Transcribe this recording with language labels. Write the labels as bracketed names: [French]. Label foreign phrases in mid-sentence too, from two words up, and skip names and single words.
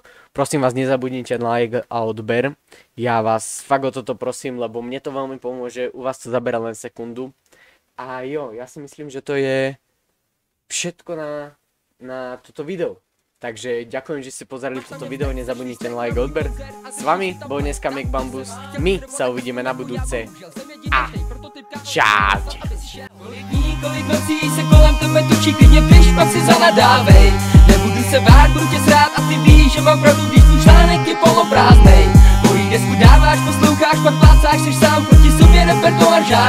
[Slovak] Prosím vás, nezabudnite na like a odber. Ja vás fakt o toto prosím, lebo mne to veľmi pomôže. U vás to zabera len sekundu. A jo, ja si myslím, že to je všetko na toto video. Takže ďakujem, že ste pozerali toto video, nezabudnite na like a odber. S vami bol dneska MacBambus, my sa uvidíme na budúce a čaute. [Czech] Kolik nocí se kolem tebe točí, klidně běž, pak si zanadávej. Nebudu se bát, budu tě srát a ty víš, že mám pravdu, když tvůj článek je poloprázdnej. Mojí desku dáváš, posloucháš, pak plácáš, seš sám proti sobě, repertoár žádnej.